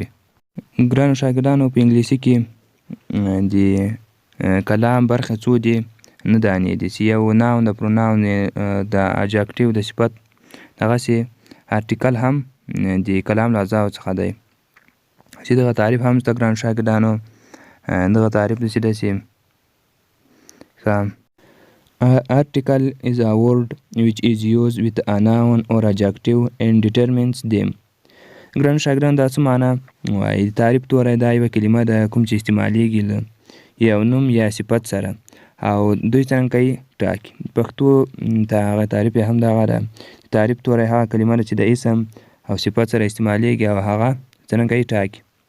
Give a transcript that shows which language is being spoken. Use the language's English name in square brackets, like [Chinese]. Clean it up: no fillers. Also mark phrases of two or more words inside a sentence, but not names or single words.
[Pashto] ګرانو شاګردانو، په انګلیسي کې د کلام برخې څو دي؟ 9 دانې دي، چې یو ناون د پروناون د اجاکټیو د صفت، دغسې ارټیکل هم د کلام له اجزاو څخه دی. چې دغه تعریف هم شته ګرانو شاګردانو. دغه تعریف داسې ده چې [English] article is a word which is used with a noun or adjective and determines them. [Pashto] ګرانو شاګردانو، دا څه معنا وایي؟ د تعریف توری دا یوه کلمه ده کوم چې استعمالیږي له یو نوم یا صفت سره او دوی څرنګه کوي ټاکي. پښتو د هغه تعریف یې هم دغه ده. تعریف توری هغه کلمه ده چې د اسم او صفت سره استعمالیږي او هغه څرنګه کوي ټاکي.